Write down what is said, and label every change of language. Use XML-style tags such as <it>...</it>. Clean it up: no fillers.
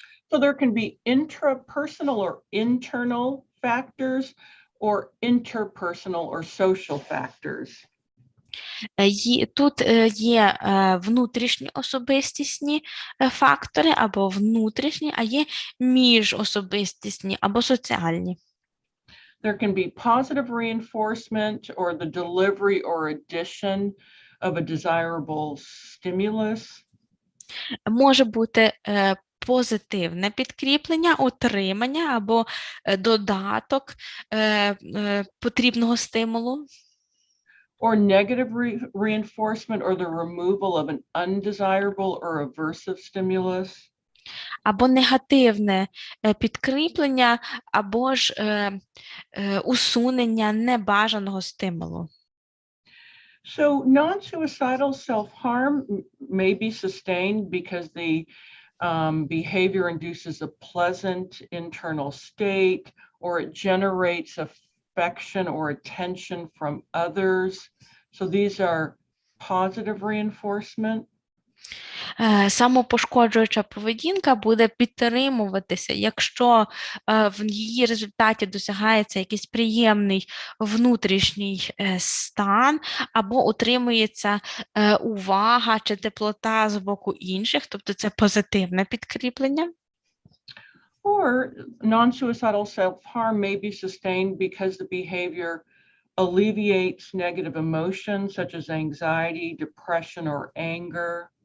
<en>So there can be intrapersonal or internal factors or interpersonal or social factors.</en> <uk>Тут є внутрішні особистісні фактори або внутрішні, а є міжособистісні або соціальні.</uk> <en>There can be positive reinforcement or the delivery or addition of a desirable stimulus.</en> <uk>Може бути позитивне підкріплення, отримання або додаток потрібного стимулу.</uk> <en>Or negative reinforcement or the removal of an undesirable or aversive stimulus.</en> <uk>Або негативне підкріплення, або ж усунення небажаного стимулу.</uk> <en>So non-suicidal self-harm may be sustained because the behavior induces a pleasant internal state, or it generates affection or attention from others. So these are positive reinforcement.</en> <uk>Самопошкоджуюча поведінка буде підтримуватися, якщо в її результаті досягається якийсь приємний внутрішній стан, або отримується увага чи теплота з боку інших, тобто це позитивне підкріплення.</uk> <en>Or non-suicidal self-harm may be sustained because the behavior alleviates negative emotions such as anxiety, depression, or anger.</en>